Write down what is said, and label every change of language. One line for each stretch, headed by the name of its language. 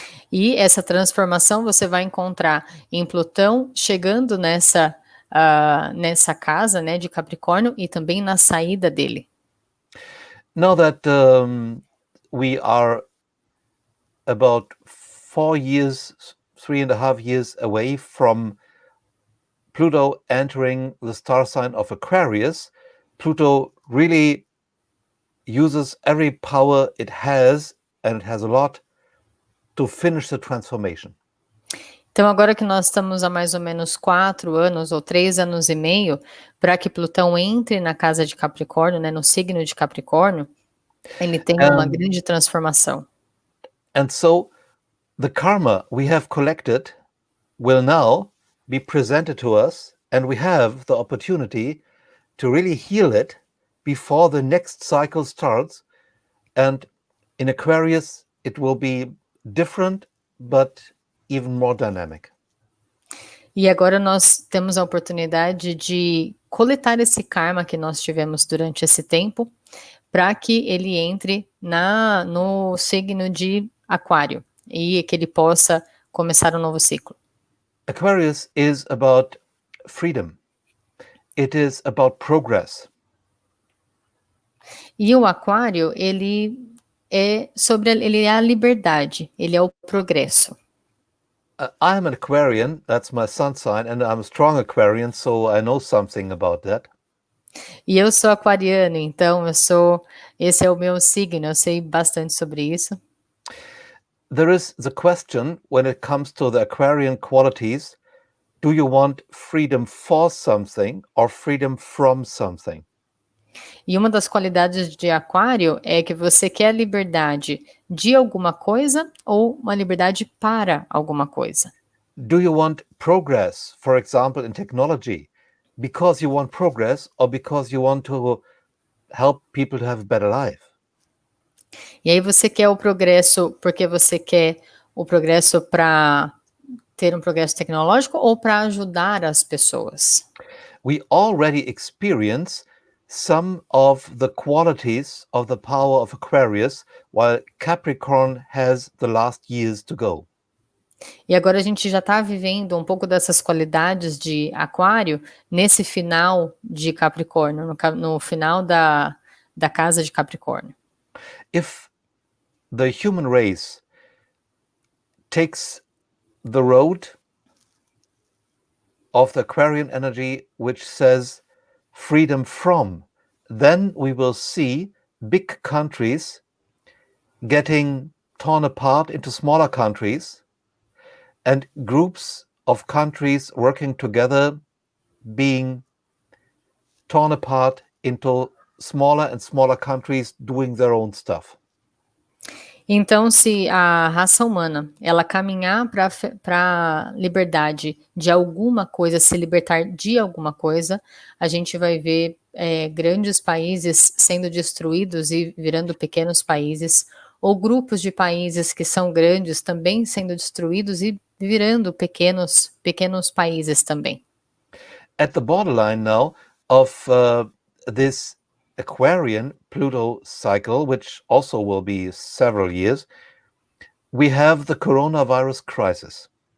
Portuguese: E essa transformação você vai encontrar em Plutão chegando nessa casa, né, de Capricórnio e também na saída dele.
English: Now that we are about 4 years, 3.5 years away from Pluto entering the star sign of Aquarius, Pluto really uses every power it has, and it has a lot, to finish the transformation.
Portuguese: Então, agora que nós estamos há mais ou menos 4 anos ou 3 anos e meio para que Plutão entre na casa de Capricórnio, né, no signo de Capricórnio, ele tem uma grande transformação.
English: And so the karma we have collected will now be presented to us, and we have the opportunity to really heal it before the next cycle starts. And in Aquarius, it will be different, but even more dynamic.
Portuguese: E agora nós temos a oportunidade de coletar esse karma que nós tivemos durante esse tempo, para que ele entre no signo de Aquário e que ele possa começar um novo ciclo.
English: Aquarius is about freedom. It is about progress.
Portuguese: E o Aquário, ele é a liberdade, ele é o progresso.
English: I'm an Aquarian, that's my sun sign, and I'm a strong Aquarian, so I know something about that.
Portuguese: E eu sou aquariano, então esse é o meu signo, eu sei bastante sobre isso.
English: There is the question when it comes to the Aquarian qualities, do you want freedom for something or freedom from something?
Portuguese: E uma das qualidades de Aquário é que você quer liberdade de alguma coisa ou uma liberdade para alguma coisa.
English: Do you want progress, for example, in technology, because you want progress or because you want to help people to have a better life?
Portuguese: E aí você quer o progresso porque você quer o progresso para ter um progresso tecnológico ou para ajudar as pessoas?
English: We already experience some of the qualities of the power of Aquarius, while Capricorn has the last years to go.
Portuguese: E agora a gente já está vivendo um pouco dessas qualidades de Aquário nesse final de Capricórnio, no final da casa de Capricórnio.
English: If the human race takes the road of the Aquarian energy, which says freedom from, then we will see big countries getting torn apart into smaller countries and groups of countries working together being torn apart into smaller and smaller countries doing their own stuff.
Portuguese: Então, se a raça humana ela caminhar para a liberdade de alguma coisa, se libertar de alguma coisa, a gente vai ver grandes países sendo destruídos e virando pequenos países, ou grupos de países que são grandes também sendo destruídos e virando pequenos países também.
English: At the borderline now of this Aquarian Pluto cycle, which also will be several years, we have the coronavirus crisis.